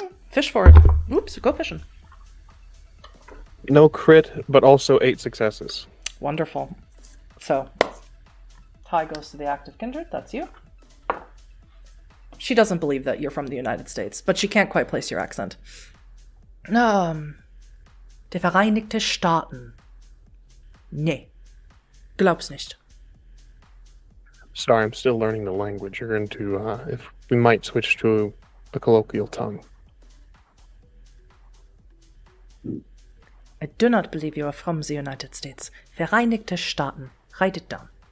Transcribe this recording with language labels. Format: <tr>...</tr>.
<en>Fish for it. Oops, go fishing. No crit, but also 8 successes. Wonderful. So, tie goes to the active kindred. That's you. She doesn't believe that you're from the United States, but she can't quite place your accent.</en> <de>Die Vereinigte Staaten. Nee. Glaub's nicht.</de> <en>Sorry, I'm still learning the language. You're going to, if we might switch to a colloquial tongue. I do not believe you are from the United States. Vereinigte Staaten. Write it down.</en>